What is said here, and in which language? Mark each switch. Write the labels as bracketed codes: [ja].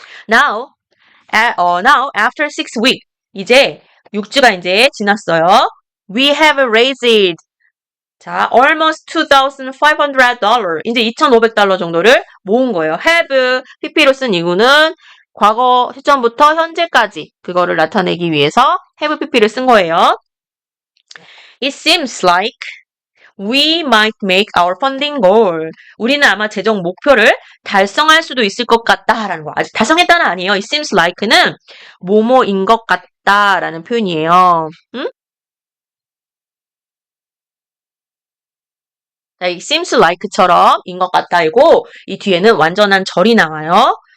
[en] Now after 6 weeks [ko] 이제 6주가 이제 지났어요. [en] We have raised 자, almost $2,500 [ko] 이제 $2,500 정도를 모은 거예요. have pp로 쓴 이유는 과거 시점부터 현재까지 그거를 나타내기 위해서 have pp를 쓴 거예요. [en] It seems like we might make our funding goal. [ko] 우리는 아마 재정 목표를 달성할 수도 있을 것 같다라는 거. 아직 달성했다는 아니에요. It seems like는 뭐뭐인 것 같다라는 표현이에요. 응? 자, 이 seems like처럼 인 것 같다이고 이 뒤에는 완전한 절이 나와요.